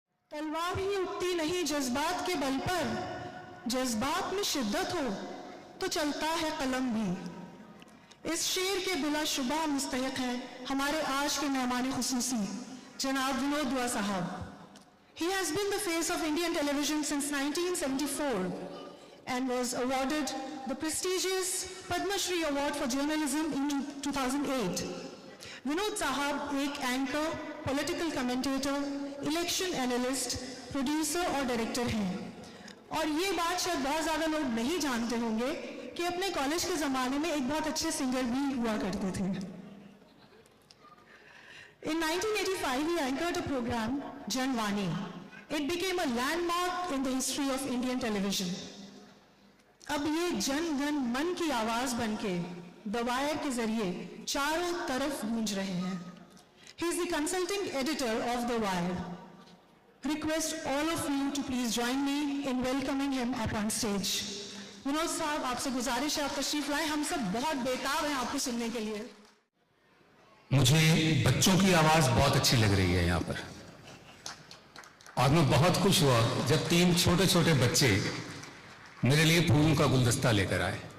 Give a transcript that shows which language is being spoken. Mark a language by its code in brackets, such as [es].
[hi] तलवार ही उठती नहीं जज्बात के बल पर, जज्बात में शिद्दत हो तो चलता है कलम भी। इस शेर के बिलाशुबा मुस्तहिक है हमारे आज के मेहमान खुसूसी जनाब विनोद दुआ साहब। [en] He has been the face of Indian television since 1974 and was awarded the prestigious Padma Shri Award for Journalism in 2008. [hi] Vinod साहब एक anchor, political commentator, election analyst, producer और डायरेक्टर हैं। और ये बात शायद बहुत ज़्यादा लोग नहीं जानते होंगे कि अपने कॉलेज के ज़माने में एक बहुत अच्छे सिंगर भी हुआ करते थे। [en] In 1985, he anchored a program, Janvani. It became a landmark in the history of Indian television. [hi] अब ये जन गण मन की आवाज बनके द वायर के जरिए चारों तरफ गूंज रहे हैं। [en] He is the consulting editor of The Wire. Request all of you to please join me in welcoming him up on stage. [hi] Vinod साहब, आपसे गुजारिश है आप तशरीफ लाएं, हम सब बहुत बेताब हैं आपको सुनने के लिए। मुझे बच्चों की आवाज बहुत अच्छी लग रही है यहाँ पर, और मैं बहुत खुश हुआ जब 3 छोटे छोटे बच्चे मेरे लिए फूलों का गुलदस्ता लेकर आए।